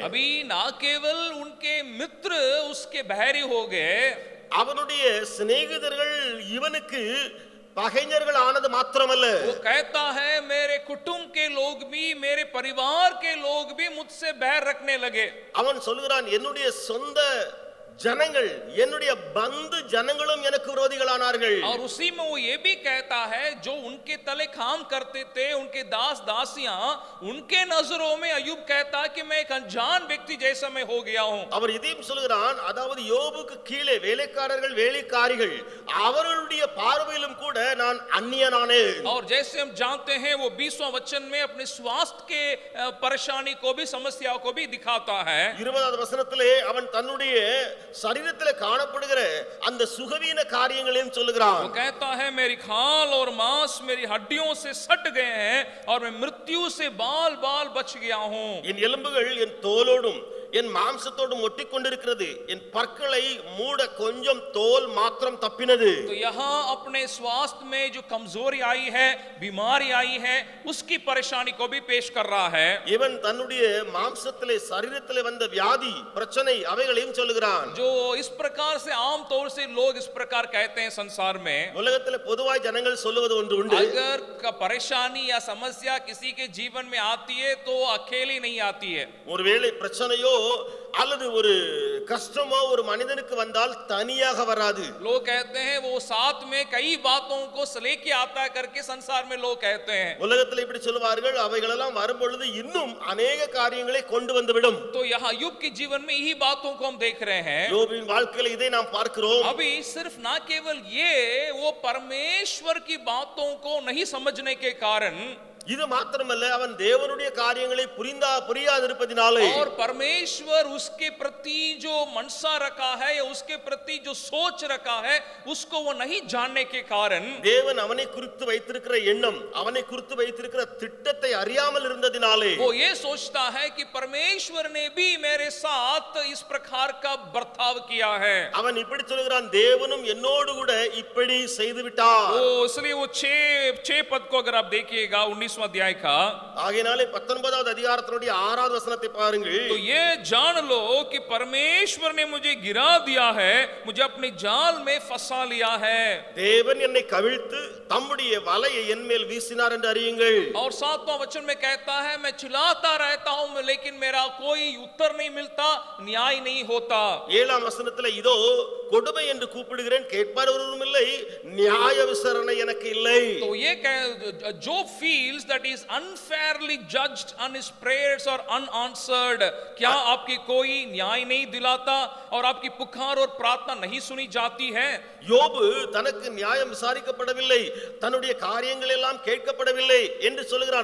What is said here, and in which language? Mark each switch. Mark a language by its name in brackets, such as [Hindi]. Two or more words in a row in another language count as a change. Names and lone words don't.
[Hindi] अभी ना केवल उनके मित्र उसके बहरी हो गए, [Tamil] அவனுடைய சிநேகிதர்கள் இவனுக்கு பகைஞர்கள் ஆனது மாத்திரமல்ல, [Hindi] वो कहता है मेरे कुटुंब के लोग भी, मेरे परिवार के लोग भी मुझसे बैर रखने लगे। [Tamil] அவன் சொல்கிறான், என்னுடைய சொந்த ஜனங்கள் என்னுடைய பந்து ஜனங்களும் எனக்கு விரோதிகளானார்கள். [Hindi] और उसी में वो ये भी कहता है जो उनके तले काम करते थे, उनके दास दासियां, उनके नजरों में अय्यूब कहता कि मैं एक अनजान व्यक्ति जैसा मैं हो गया हूं। [Tamil] அவர் இதையும் சொல்கிறான், அதாவது யோபுக்கு கீழே வேலைக்காரர்கள் வேலைக்காரிகள் அவர்களுடைய பார்வையிலும் கூட நான் அந்நியனானேன். [Hindi] और जैसे हम जानते हैं वो 20वां वचन में अपने स्वास्थ्य के परेशानी को भी, समस्या को भी दिखाता है। [Tamil] 20வது வசனத்திலே அவன் தன்னுடைய சரீரத்திலே காணப்படுகிற அந்த சுகவீன காரியங்களையும் சொல்லுகிறான். [Hindi] वो कहता है मेरी खाल और मांस मेरी हड्डियों से सट गए हैं और मैं मृत्यु से बाल बाल बच गया हूं। [Tamil] என் எலும்புகள் என் தோலோடும் என் மாம்சத்தோடும் ஒட்டிக்கொண்டிருக்கிறது, என் பற்களை மூட கொஞ்சம் தோல் மாத்திரம் தப்பினது. [Hindi] तो यहाँ अपने स्वास्थ्य में जो कमजोरी आई है, बीमारी आई है, उसकी परेशानी को भी पेश कर रहा है। [Tamil] இவன் தன்னுடைய மாம்சத்திலே சரீரத்திலே வந்த வியாதி பிரச்சனை அவைகளையும் சொல்லுகிறான். [Hindi] जो इस प्रकार से आम तौर से लोग इस प्रकार कहते हैं संसार में, [Tamil] உலகத்திலே பொதுவாய் ஜனங்கள் சொல்லுவது ஒன்று உண்டு, [Hindi] अगर परेशानी या समस्या किसी के जीवन में आती है तो अकेली नहीं आती है। [Tamil] ஒருவேளை பிரச்சனையோ அல்லது ஒரு கஷ்டமோ ஒரு மனிதனுக்கு வந்தால் தனியாக வராது. [Hindi] लोग कहते हैं वो साथ में कई बातों को लेके आता है करके संसार में लोग कहते हैं। [Tamil] உலகத்தில் இப்படி சொல்லுவார்கள், அவைகளெல்லாம் வரும் பொழுது இன்னும் अनेक காரியங்களை கொண்டு வந்துவிடும். [Hindi] तो यहाँ अय्यूब के जीवन में यही बातों को हम देख रहे हैं। [Tamil] யோபின் வாழ்க்கையில் இதை நாம் பார்க்கிறோம். [Hindi] अभी सिर्फ ना केवल ये, वो परमेश्वर की बातों को नहीं समझने के कारण, [Tamil] இது மாத்திரமல்ல, அவன் தேவனுடைய காரியங்களை புரியாதிருப்பதினாலே, [Hindi] और परमेश्वर उसके प्रति जो मनसा रखा है या उसके प्रति जो सोच रखा है उसको वो नहीं जानने के कारण, [Tamil] தேவன் அவனை குறித்து வைத்திருக்கிற எண்ணம், அவனை குறித்து வைத்திருக்கிற திட்டத்தை அறியாமல் இருந்ததினாலே, [Hindi] वो ये सोचता है कि परमेश्वर ने भी मेरे साथ इस प्रकार का बर्ताव किया है। [Tamil] அவன் இப்படி சொல்கிறான், தேவனும் என்னோடு கூட இப்படி செய்து விட்டார். [Hindi] वो इसलिए वो 6 पद को अगर आप देखिएगा 19वां अध्याय का, [Tamil] ஆகையினாலே 19வது அதிகாரத்தினுடைய 6வது வசனத்தை பாருங்கள். [Hindi] तो ये जान लो कि परमेश्वर ने मुझे गिरा दिया है, मुझे अपने जाल में फंसा लिया है। [Tamil] தேவன் என்னை கவிழ்த்து தம்முடைய வலையை என் மேல் வீசினார் என்று அறியுங்கள். [Hindi] और 7वां वचन में कहता है मैं चिल्लाता रहता हूं लेकिन मेरा कोई उत्तर नहीं मिलता, न्याय नहीं होता। [Tamil] 7ஆம் வசனத்திலே இதோ கொடுமை என்று கூப்பிடுகிறேன், கேட்பார் ஒருவரும் இல்லை, நியாய விசாரணை எனக்கு இல்லை. [Hindi] तो ये [English] Job feels that he is unfairly judged and his prayers are unanswered. [Hindi] क्या आपकी कोई न्याय नहीं दिलाता और आपकी पुकार और प्रार्थना नहीं सुनी जाती है? [Tamil] யோபு தனக்கு நியாயம் விசாரிக்கப்படவில்லை, தன்னுடைய காரியங்கள் எல்லாம் கேட்கப்படவில்லை என்று சொல்கிறான்.